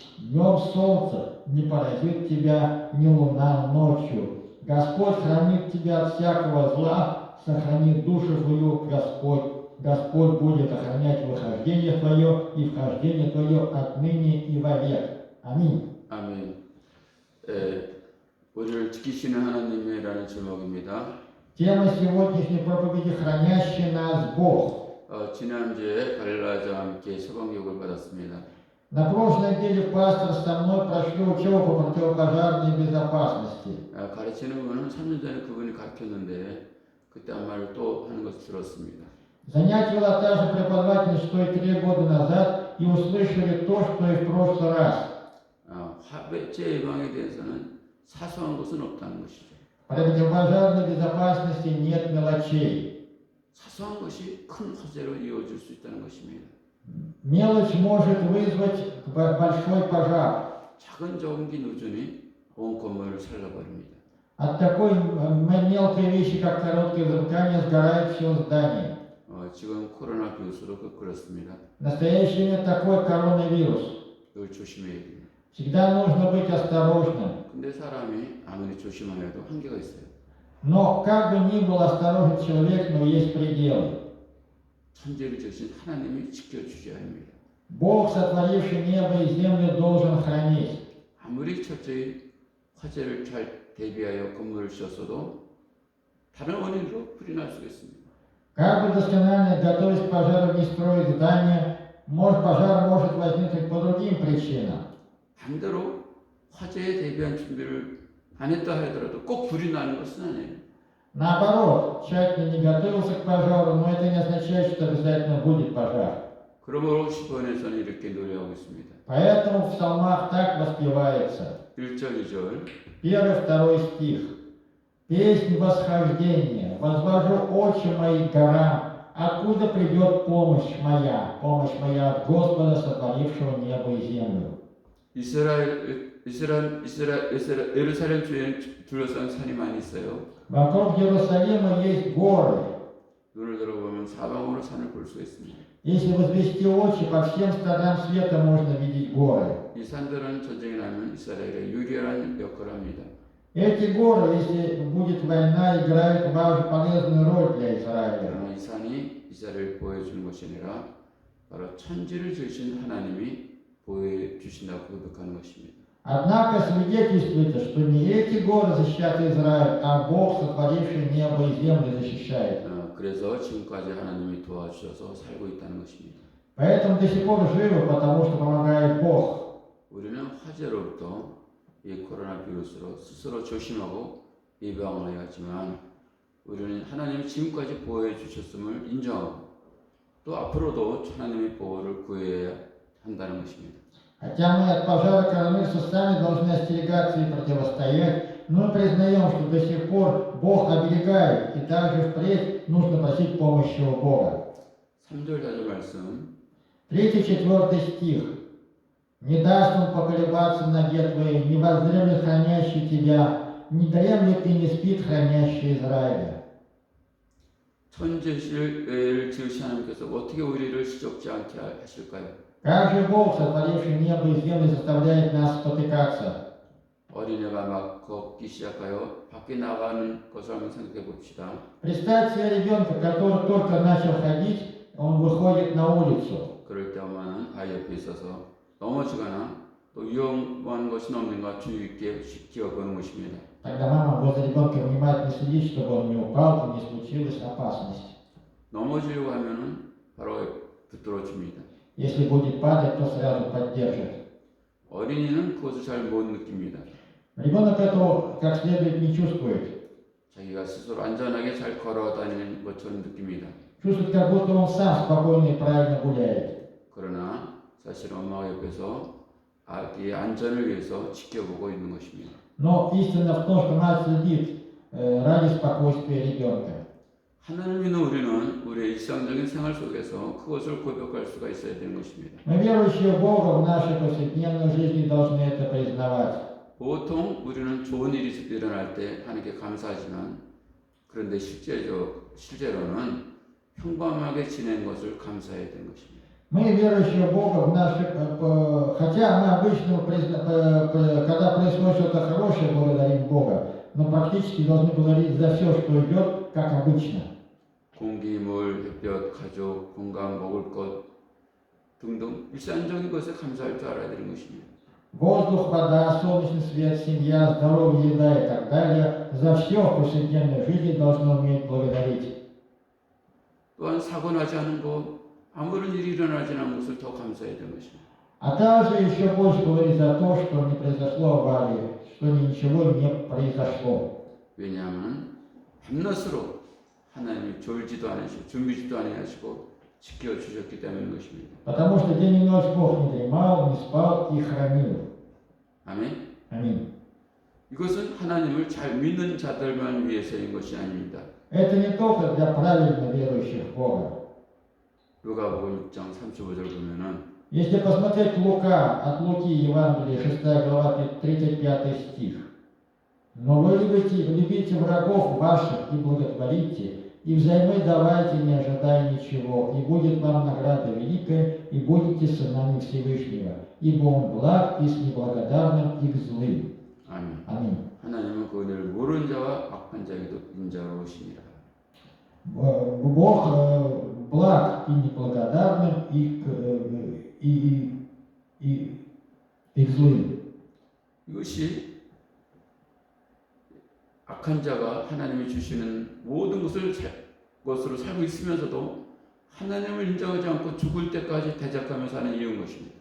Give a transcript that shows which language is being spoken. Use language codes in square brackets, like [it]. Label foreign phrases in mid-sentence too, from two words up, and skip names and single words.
[ru] Днем солнце не поразит тебя, ни луна ночью. Господь хранит тебя от всякого зла, сохранит душу твою Господь. Господь будет охранять выхождение твое и вхождение твое отныне и вовек. Аминь. [ko] 아멘. 우리를 지키시는 하나님이라는 제목입니다. [ru] Тема сегодняшней проповеди «Хранящий нас Бог». [ko] 지난주에 갈라자와 함께 서방교육을 받았습니다. [ru] На прошлой неделе пастор со мной прошли учебу по противопожарной безопасности. [ko] 가르치는 분은 3년 전에 그분이 가르쳤는데 그때 한 말을 또 하는 것을 들었습니다. [ru] Занятие вела та же преподавательница, что и 3 года назад, и услышали то, что и в прошлый раз. [ko] 화재 예방에 대해서는 사소한 것은 없다는 것이죠. [ru] По противопожарной безопасности нет мелочей. [ko] 사소한 것이 큰 화재로 이어질 수 있다는 것입니다. [ru] Мелочь может вызвать большой пожар. [ko] 작은 전기 누전이 온 건물을 살려버립니다. [ru] От такой мелкой вещи, как короткое замыкание, сгорает все здание. [ko] 지금 코로나 비루스로 그렇습니다. [ru] В настоящее время такой коронавирус. [ko] 이걸 조심해야 됩니다. [ru] Всегда нужно быть осторожным. [ko] 근데 사람이 아무리 조심하여도 한계가 있어요. [ru] Но как бы ни был осторожен человек, но есть пределы. [ko] 천지를 지으신 하나님이 지켜주셔야 합니다. [ru] Бог, сотворивший небо и землю, должен хранить. [ko] 아무리 철저히 화재를 잘 대비하여 건물을 지었어도 다른 원인으로 불이 날 수 있습니다. [ru] Как бы досконально готовясь к пожару не строить здание, пожар может возникнуть по другим причинам. [ko] 반대로 화재에 대비한 준비를 안 했다 하더라도 꼭 불이 나는 것은 아니에요. [ru] Наоборот, тщательно не готовился к пожару, но это не означает, что обязательно будет пожар. [ko] 그러므로 시편에서는 이렇게 노래하고 있습니다. [ru] Поэтому в псалмах так воспевается. [ko] 1절, 2절. [ru] 1-2 стих. Песнь восхождения. Возвожу очи мои к горам. Откуда придет помощь моя? Помощь моя от Господа, сотворившего небо и землю. [ko] 예루살렘 주위에 둘러싼 산이 많이 있어요. [ru] Вокруг Иерусалима есть горы. [ko] 눈을 들어보면 사방으로 산을 볼 수 있습니다. [ru] Если возвести очи, по всем сторонам света можно видеть горы. [ko] 이 산들은 전쟁이 나면 이스라엘에 유리한 역할을 합니다. [ru] Эти горы, если будет война, играют важную полезную роль для Израиля. [ko] 그러나 이 산이 이스라엘을 보여주는 것이 아니라 바로 천지를 지으신 하나님이 보여주신다고 고백하는 것입니다. [ru] Однако свидетельствуется, что не эти горы защищают Израиль, а Бог, сотворивший небо и землю, защищает. [ko] 그래서 지금까지 하나님이 도와주셔서 살고 있다는 것입니다. [ru] Поэтому до сих пор живы, потому что помогает Бог. [ko] 우리는 화재로부터 이 코로나 비루스로 스스로 조심하고 예방을 해야 하지만 우리는 하나님이 지금까지 보호해 주셨음을 인정하고 또 앞으로도 하나님의 보호를 구해야 한다는 것입니다. [ru] Хотя мы от пожара коронавируса сами должны остерегаться и противостоять, но мы признаем, что до сих пор Бог оберегает, и также впредь нужно просить помощи у Бога. [ko] 3절 4절 말씀. [ru] 3-4 стих. Не даст он поколебаться ноге твоей, не воздремлет хранящий тебя, не дремлет и не спит хранящий Израиля. [ko] 천지를 지으신 하나님께서 어떻게 우리를 시적지 않게 하실까요? [ru] Как же Бог, сотворивший небо и землю, заставляет нас спотыкаться? [ko] 어린애가 막 걷기 시작하여 밖에 나가는 것을 한번 생각해 봅시다. [ru] Представь себе ребенка, который только начал ходить, он выходит на улицу. [ko] 그럴 때 엄마는 아이 옆에 있어서 넘어지거나 또 위험한 것이 없는가 주의 있게 지켜보는 것입니다. [ru] Тогда мама возле ребенка внимательно следит, чтобы он не упал, и не случилась опасность. [ko] 넘어지려고 하면은 바로 붙들어줍니다. [ru] Если будет падать, то сразу поддержит. [ko] 어린이는 그것을 잘 못 느낍니다. [ru] Ребенок этого как следует не чувствует. [ko] 자기가 스스로 안전하게 잘 걸어 다니는 것처럼 느낍니다. [ru] Чувствует, как будто он сам спокойно и правильно гуляет. [ko] 그러나 사실 엄마가 옆에서 아기의 안전을 위해서 지켜보고 있는 것입니다. [ru] Но истина в том, что мать следит ради спокойствия ребенка. [ko] 하나님을 믿는 우리는 우리의 일상적인 생활 속에서 그것을 고백할 수가 있어야 되는 것입니다. [ru] Мы, верующие в Бога, в нашей повседневной жизни должны это признавать. [ko] 보통 우리는 좋은 일이 일어날 때 하나님께 감사하지만 그런데 실제로는 평범하게 지낸 것을 감사해야 되는 것입니다. [ru] Мы, верующие в Бога, в нашей, хотя мы обычно, когда происходит что-то хорошее, благодарим Бога, но практически должны благодарить за все, что идет, как обычно. [ko] 공기, 물, 햇볕, 가족, 건강, 먹을 것 등등 일상적인 것에 감사할 줄 알아야 되는 것입니다. [ru] Воздух, вода, солнечный свет, семья, здоровье, еда и так далее. За все в повседневной жизни должны уметь благодарить. [ko] 또한 사고 나지 않은 것, 아무런 일이 일어나지 않은 것을 더 감사해야 되는 것입니다. [ru] А также еще больше говорить за то, что не произошло аварии, что ничего не произошло. [ko] 왜냐하면 밤낮으로 하나님이 졸지도 않으시고 주무지도 아니하시고 지켜주셨기 때문인 것입니다. [ru] Потому что день и ночь Бог не дремал, не спал и хранил. [ko] 아멘. [ru] Аминь. [ko] 이것은 하나님을 잘 믿는 자들만 위해서인 것이 아닙니다. [ru] Это не только для правильно верующих в Бога. [ko] 누가복음 6장 35절 보면은 [ru] Если посмотреть Лука, от Луки, Евангелие, 6 глава, 35 стих. «Но вы любите врагов ваших и благотворите, и взаймы давайте, не ожидая ничего, и будет вам награда великая, и будете сынами Всевышнего, ибо Он благ и с неблагодарным, и к злым». [ko] 아멘. [ru] Аминь. [ko] 하나님은 그 은혜를 모르는 자와 악한 자에게도 인자로우시니라. [ru] Бог благ и неблагодарным, и к злым. [ko] 이것이 악한 자가 하나님이 주시는 모든 것으로 살고 있으면서도 하나님을 인정하지 않고 죽을 때까지 대적하며 사는 이유인 것입니다.